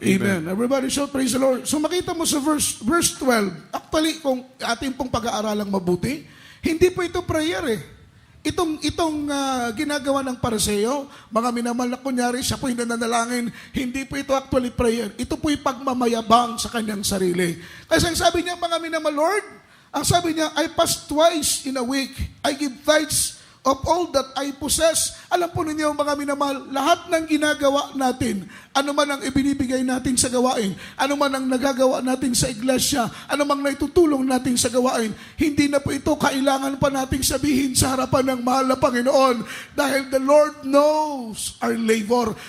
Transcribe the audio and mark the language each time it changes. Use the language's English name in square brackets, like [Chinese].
[Filipino] Amen. [English] Everybody shout, praise the Lord. [Filipino] So makita mo sa verse 12, actually, kung ating pong pag-aaralang mabuti, hindi po ito prayer eh. Itong ginagawa ng Pariseo, mga minamahal na kunyari, siya po'y nananalangin, hindi po ito actually prayer. Ito po'y pagmamayabang sa kanyang sarili. Kasi ang sabi niya, mga minamahal, Lord, ang sabi niya, [English] I fast twice in a week. I give tithes of all that I possess. [Filipino] Alam po ninyo, mga minamahal, lahat ng ginagawa natin, ano man ang ibinibigay natin sa gawain, ano man ang nagagawa natin sa iglesia, ano man naitutulong natin sa gawain, hindi na po ito kailangan pa nating sabihin sa harapan ng mahal na Panginoon dahil [English] the Lord knows our labor.